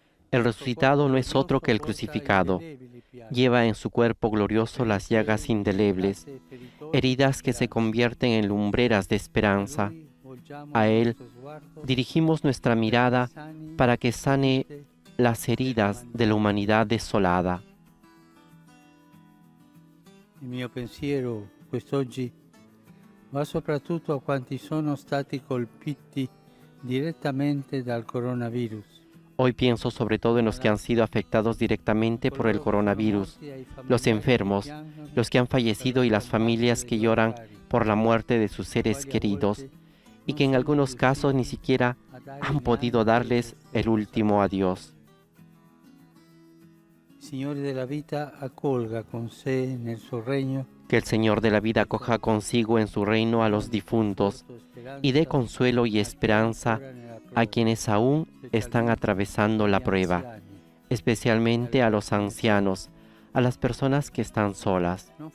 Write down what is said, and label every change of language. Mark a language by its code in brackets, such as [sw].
[es] El resucitado no es otro que el crucificado. Lleva en su cuerpo glorioso las llagas indelebles, heridas que se convierten en lumbreras de esperanza. A Él dirigimos nuestra mirada para que sane las heridas de la humanidad desolada. [it] Il mio pensiero quest'oggi va soprattutto a quanti sono stati colpiti direttamente dal coronavirus. [es] Hoy pienso sobre todo en los que han sido afectados directamente por el coronavirus, los enfermos, los que han fallecido y las familias que lloran por la muerte de sus seres queridos y que en algunos casos ni siquiera han podido darles el último adiós. [it] Il Signore della vita accolga con sé nel suo regno [es] Que el Señor de la vida acoja consigo en su reino a los difuntos y dé consuelo y esperanza a quienes aún están atravesando la prueba, especialmente a los ancianos, a las personas que están solas.